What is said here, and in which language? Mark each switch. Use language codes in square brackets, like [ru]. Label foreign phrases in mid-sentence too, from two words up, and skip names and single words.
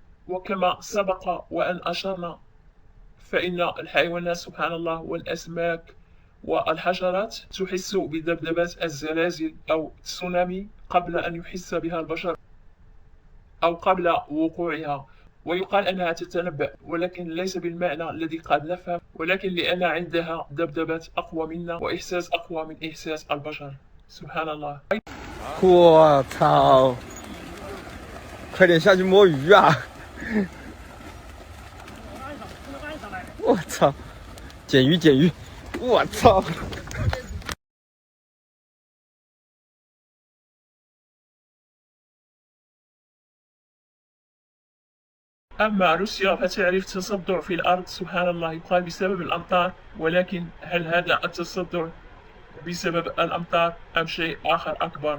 [ar] وكما سبق وأن أشرنا فإن الحيوانات سبحان الله والأسماك والحشرات تحس بذبذبات الزلازل أو التسونامي قبل أن يحس بها البشر أو قبل وقوعها، ويقال أنها تتنبأ، ولكن ليس بالمعنى الذي قد نفهم، ولكن لأن عندها ذبذبات أقوى منا وإحساس أقوى من إحساس البشر. سبحان الله. [zh] 我操！快点下去摸鱼啊！我操！捡鱼捡鱼！我操！ [ar] أما روسيا فتعرف تصدع في الأرض سبحان الله، يقال بسبب الأمطار، ولكن هل هذا التصدع بسبب الأمطار أم شيء آخر أكبر؟